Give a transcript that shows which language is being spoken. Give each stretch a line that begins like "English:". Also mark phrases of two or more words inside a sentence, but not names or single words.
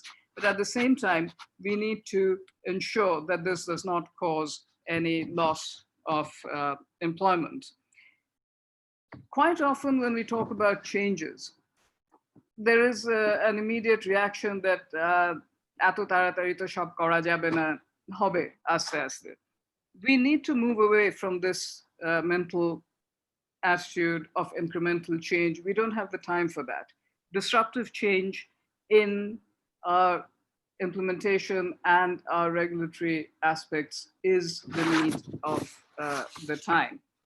English: But at the same time, we need to ensure that this does not cause any loss of employment. Quite often when we talk about changes, there is an immediate reaction that
Bangla: এত তাড়াতাড়ি তো সব করা যাবে না, হবে আস্তে আস্তে.
English: We need to move away from this mental attitude of incremental change. We don't have the time for that. Disruptive change in our implementation and our regulatory aspects is the need of the time.